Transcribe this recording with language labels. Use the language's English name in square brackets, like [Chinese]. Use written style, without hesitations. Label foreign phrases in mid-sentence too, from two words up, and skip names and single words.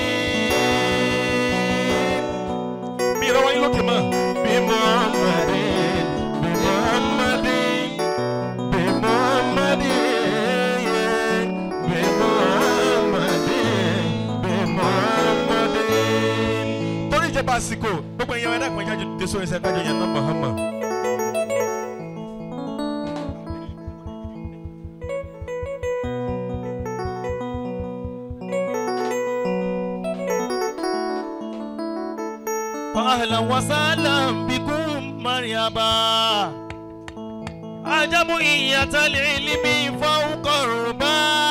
[Arabic] بيروي له كمان بمحمد بمحمد بمحمد بمحمد بمحمد [Yoruba] torí ìjọba àsìkò gbogbo èèyàn ẹ̀dá kan jáde dé sórí ẹsẹ̀ kájọ yẹn náà Muhammad. [Arabic] أهلا وسهلا بكم مرحبا جمعية العلم فوق الربا